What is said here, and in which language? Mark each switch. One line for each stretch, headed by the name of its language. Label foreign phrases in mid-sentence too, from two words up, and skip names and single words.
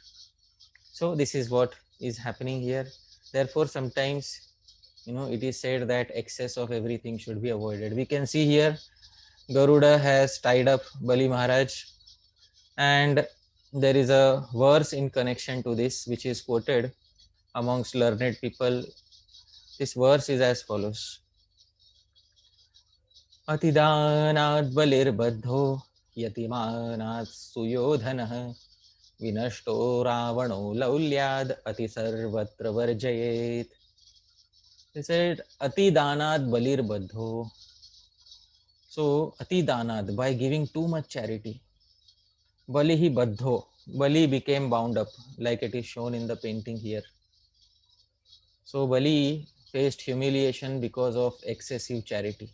English: So this is what is happening here. Therefore, sometimes, it is said that excess of everything should be avoided. We can see here Garuda has tied up Bali Maharaj, and there is a verse in connection to this which is quoted amongst learned people. This verse is as follows:
Sanskrit: Atidanaad balirbadho yatimanat suyodhanah vinashto ravano laulyad ati sarvatra varjayet.
English: He said
Sanskrit: Atidanad balirbadho.
English: So Atidanad, by giving too much charity,
Sanskrit: Balihi Baddho,
English: Bali became bound up, like it is shown in the painting here. So Bali faced humiliation because of excessive charity.